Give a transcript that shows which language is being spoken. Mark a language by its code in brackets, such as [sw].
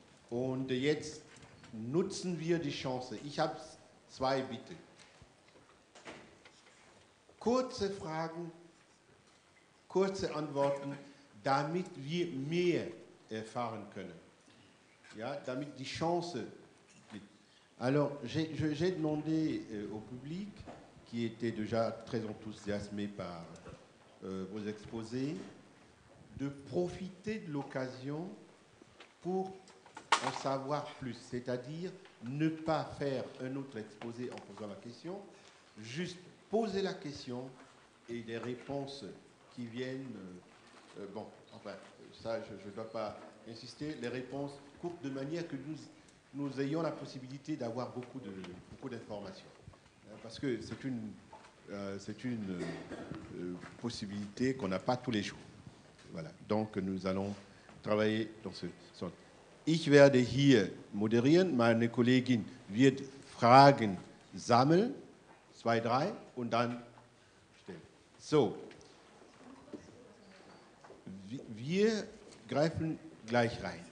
[de] Und jetzt nutzen wir die Chance. Ich habe 2 Bitten. Kurze Fragen, kurze Antworten, damit wir mehr erfahren können. Ja, damit die Chance. [fr] Alors, j'ai demandé au public, qui était déjà très enthousiasmé par vos exposés, de profiter de l'occasion pour en savoir plus, c'est-à-dire ne pas faire un autre exposé en posant la question, juste poser la question et des réponses qui viennent, bon, enfin, ça je ne dois pas insister, les réponses courtes de manière que nous ayons la possibilité d'avoir beaucoup d'informations. Parce que c'est une possibilité qu'on n'a pas tous les jours. Voilà. Donc nous allons travailler dans ce sens. [de] Ich werde hier moderieren, meine Kollegin wird Fragen sammeln, 2, 3 und dann stellen. So, wir greifen gleich rein.